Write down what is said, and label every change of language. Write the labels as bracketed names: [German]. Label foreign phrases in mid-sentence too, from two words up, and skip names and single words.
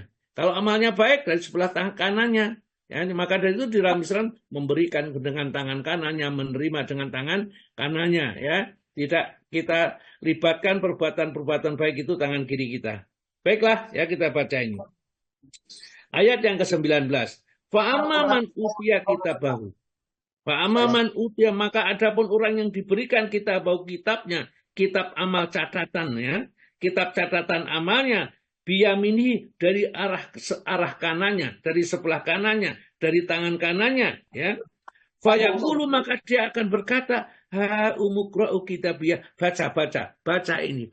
[Indonesian] Kalau amalnya baik, dari sebelah tangan kanannya. Ya, maka dari itu di dalam Islam memberikan dengan tangan kanannya, menerima dengan tangan kanannya. Ya, tidak kita libatkan perbuatan-perbuatan baik itu tangan kiri kita. Baiklah, ya kita baca ini. Ayat yang ke-19. [Arabic] فأما من أوتي كتابه. فأما من أوتي, [Indonesian] maka adapun orang yang diberikan kitabahu, kitabnya, kitab amal catatan, ya, kitab catatan amalnya, biyamini, dari arah kanannya, dari sebelah kanannya, dari tangan kanannya, ya. Fayaqulu, maka dia akan berkata, [Arabic] هاؤم اقرءوا كتابيه, [Indonesian] baca ini.